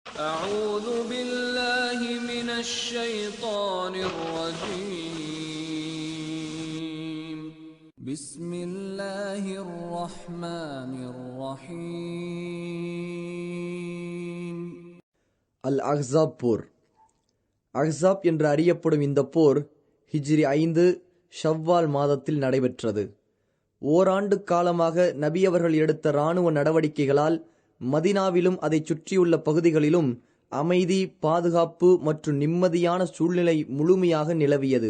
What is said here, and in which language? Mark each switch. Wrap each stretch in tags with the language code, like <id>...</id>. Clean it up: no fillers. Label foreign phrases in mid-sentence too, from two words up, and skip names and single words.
<ar>أعوذ بالله من الشيطان الرجيم بسم الله الرحمن الرحيم</ar> <ta>அல் அஹ்ஸாப் போர். அஹ்ஸாப் என்று அறியப்படும் இந்த போர் ஹிஜ்ரி 5 ஷவ்வால் மாதத்தில் நடைபெற்றது. ஓராண்டு காலமாக நபி அவர்கள் எடுத்த இராணுவ நடவடிக்கைகளால் மதினாவிலும் அதை சுற்றியுள்ள பகுதிகளிலும் அமைதி, பாதுகாப்பு மற்றும் நிம்மதியான சூழ்நிலை முழுமையாக நிலவியது.</ta>